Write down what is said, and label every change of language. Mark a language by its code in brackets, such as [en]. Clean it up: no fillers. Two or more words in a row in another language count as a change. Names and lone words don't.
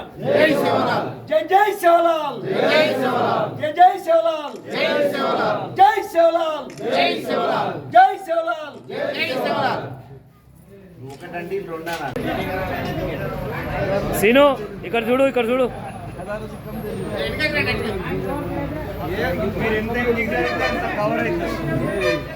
[hi] जय सेवालाल, जय सेवालाल, जय सेवालाल, जय सेवालाल, जय सेवालाल, जय सेवालाल, जय सेवालाल, जय सेवालाल, जय सेवालाल. [te] ఒకటండి రెండన సీను ఇక్కడ చూడు మీరు ఎంత ఎగ్జాక్ట్ అంత కవర్ అవుతుంది.